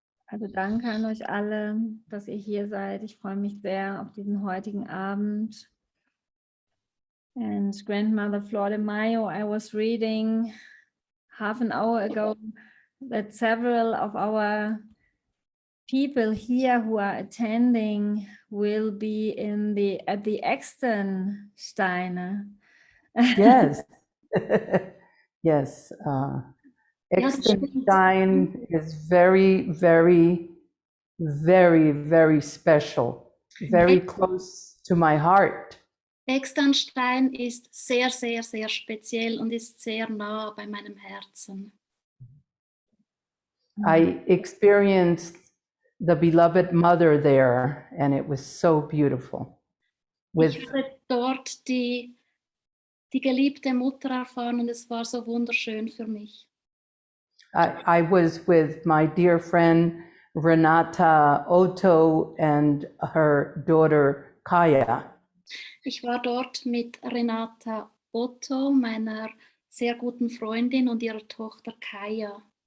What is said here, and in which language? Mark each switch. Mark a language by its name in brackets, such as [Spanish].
[German] Also danke an euch alle, dass ihr hier seid. Ich freue mich sehr auf diesen heutigen Abend. [English] And Grandmother Flordemayo, I was reading half an hour ago that several of our people here who are attending will be at the Externsteine. Yes. Yes. Externstein is very, very, very, very special. Very close to my heart. [German] Externstein ist sehr, sehr, sehr speziell und ist sehr nah bei meinem Herzen. [English] I experienced the beloved mother there, and it was so beautiful. [German] Ich habe dort die geliebte Mutter erfahren und es war so wunderschön für mich. [English] I was with my dear friend Renata Otto and her daughter Kaya. [German] Ich war dort mit Renata Otto, meiner sehr guten Freundin, und ihrer Tochter Kaya.